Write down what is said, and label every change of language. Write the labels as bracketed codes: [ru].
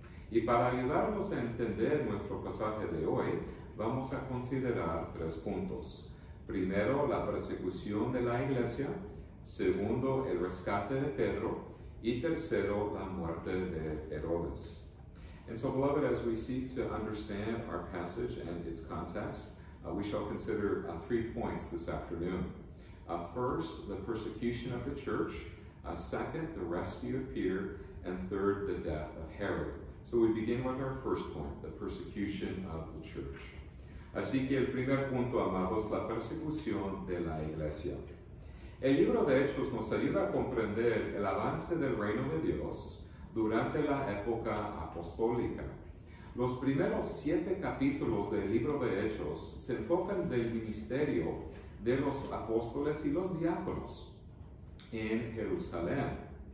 [es] Y para ayudarnos a entender nuestro pasaje de hoy, vamos a considerar 3 puntos. Primero, la persecución de la iglesia. segundo, el rescate de Pedro, y tercero, la muerte de Herodes. [en] And so, beloved, as we seek to understand our passage and its context, we shall consider 3 points this afternoon. First, the persecution of the church. Second, the rescue of Peter. And third, the death of Herod. So we begin with our first point, the persecution of the church. [es] Así que el primer punto, amados, la persecución de la iglesia. El libro de Hechos nos ayuda a comprender el avance del reino de Dios durante la época apostólica. Los primeros 7 capítulos del libro de Hechos se enfocan del ministerio de los apóstoles y los diáconos en Jerusalén.